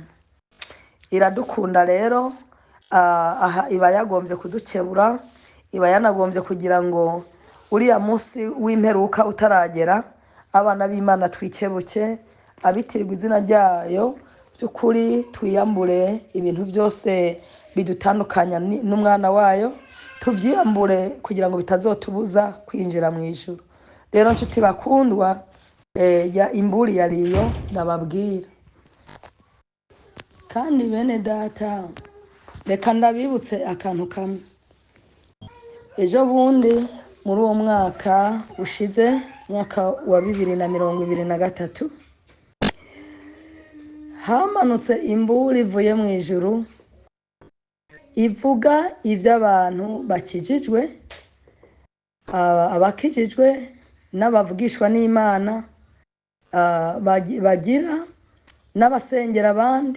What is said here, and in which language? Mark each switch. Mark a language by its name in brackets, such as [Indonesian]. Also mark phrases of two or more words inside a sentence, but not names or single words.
[Rundi] Iradukunda rero, iba yagombye kudukebura, iba yanagombye kugira ngo uriya munsi w'imperuka utaragera, abana b'Imana twikebuke, abitirirwa izina ryayo by'ukuri, twiyambure ibintu byose bidutandukanya n'umwana wayo, tubyiyambure kugira ngo bitazotubuza kwinjira mu ijuru. Rero nshuti bakundwa, imburi yariyo ndababwira. Kandi bene data, reka ndabibutse akantu kamwe. Ejo bundi muri uwo mwaka ushize, mwaka wa 2023, hamanutse imburi ivuye mu ijuru ivuga iby'abantu bakijijwe, abakijijwe n'abavugishwa n'Imana, bagira n'abasengera abandi.